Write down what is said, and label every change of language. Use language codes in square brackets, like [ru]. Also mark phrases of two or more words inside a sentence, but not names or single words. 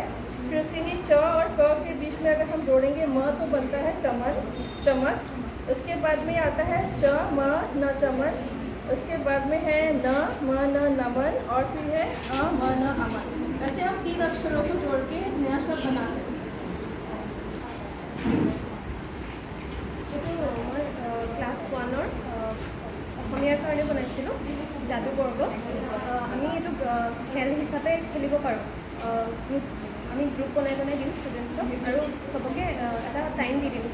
[hi] फिर उसी ही च और क के बीच में अगर हम जोड़ेंगे म तो बनता है चमन, चमक। उसके बाद में आता है च म न चमन। उसके बाद में है न म न नमन, और फिर है अ म न अमन। ऐसे हम 3 अक्षरों को जोड़ के नया शब्द बना सकते हैं। [as] ক্লাছ 1-ৰ অসমীয়াৰ কাৰণে বনাইছিলোঁ যাদুবৰ্গ। আমি এইটো খেল হিচাপে খেলিব পাৰোঁ। আমি গ্ৰুপ বনাই দিওঁ ষ্টুডেণ্টছক, আৰু চবকে এটা টাইম দি দিওঁ।